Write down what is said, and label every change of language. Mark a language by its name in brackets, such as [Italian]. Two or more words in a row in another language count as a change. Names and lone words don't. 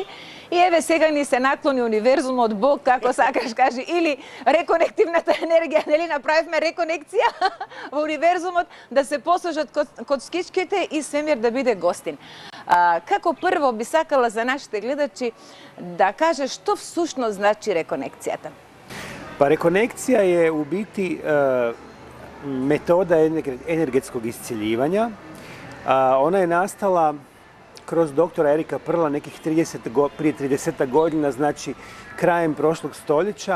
[Macedonian] И еве сега ни се наклони универзумот, Бог, како сакаш кажи, или реконективната енергија, нели, направивме реконекција во универзумот да се посложат коцкичките и Свемир да биде гостин. Како прво би сакала за нашите гледачи да каже што всушност значи реконекцијата? [Croatian] Pa rekonekcija je u biti metoda energetskog iscjeljivanja. Ona je nastala kroz doktora Erika Perla nekih prije 30 godina, znači krajem prošlog stoljeća.